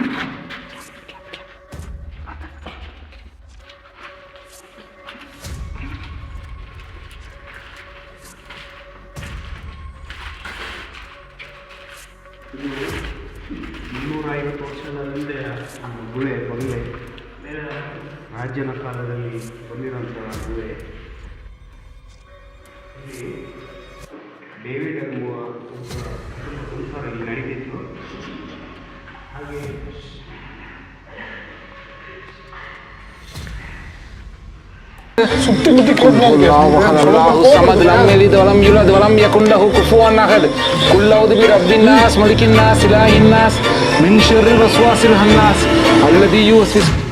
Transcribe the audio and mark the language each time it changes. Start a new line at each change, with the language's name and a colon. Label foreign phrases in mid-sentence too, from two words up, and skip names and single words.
Kannada: ಇದು 250 ವರ್ಷದ ಹಿಂದೆ ಬಂಗ್ಲೆ ರಾಜ್ಯನ ಕಾಲದಲ್ಲಿ ಬಂದಿರೋಂಥ ಗುಹೆ. ಇಲ್ಲಿ ಡೇವಿಡ್ ಅನ್ನುವ ಸಂಸಾರ ಇಲ್ಲಿ ನಡೀತಿತ್ತು. ಹಾಗೆ
Arabic: الله احد الله الصمد لم يلد ولم يولد ولم يكن له كفوا احد قل اعوذ برب الناس ملك الناس اله الناس من شر الوسواس الخناس الذي يوسوس.